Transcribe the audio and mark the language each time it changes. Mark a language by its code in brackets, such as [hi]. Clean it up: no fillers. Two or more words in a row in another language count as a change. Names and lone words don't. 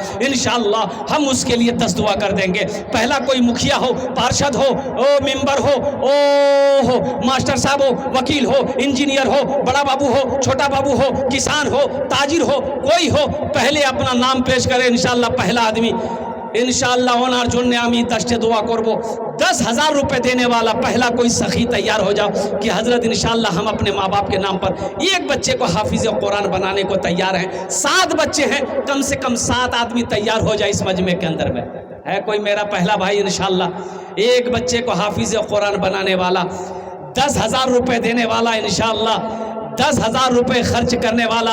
[ur] انشاءاللہ ہم اس کے لیے 10 دعا کر دیں گے. پہلا کوئی مکھیا ہو، پارشد ہو، ممبر ہو، ماسٹر صاحب ہو، وکیل ہو، انجینئر ہو، بڑا بابو ہو، چھوٹا بابو ہو، کسان ہو، تاجر ہو، کوئی ہو، پہلے اپنا نام پیش کرے انشاءاللہ. پہلا آدمی انشاءاللہ [bn] ওনার জন্য আমি 10 دعا করব. [ur] 10,000 روپے دینے والا پہلا کوئی سخی تیار ہو جاؤ کہ حضرت انشاءاللہ ہم اپنے ماں باپ کے نام پر ایک بچے کو حافظ قرآن بنانے کو تیار ہیں. 7 بچے ہیں، کم سے کم 7 آدمی تیار ہو جائے اس مجمع کے اندر میں. ہے کوئی میرا پہلا بھائی انشاءاللہ ایک بچے کو حافظ قرآن بنانے والا، 10,000 روپے دینے والا انشاءاللہ، 10,000 روپے خرچ کرنے والا؟